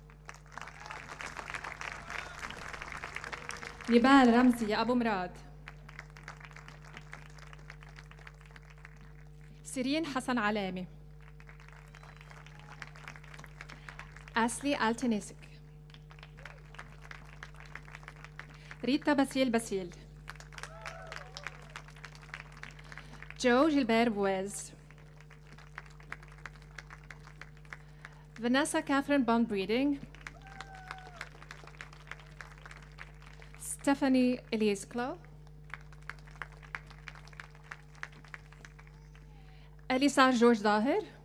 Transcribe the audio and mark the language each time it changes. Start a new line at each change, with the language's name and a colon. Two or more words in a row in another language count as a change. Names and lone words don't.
English: Nibal Ramzi Abu Murad, Sireen Hassan Alami, Asli Altanisik, Rita Basil, Joe Gilbert Buez, Vanessa Catherine Bond-Breeding, Stephanie Elise Clow, Elisa George Dahir,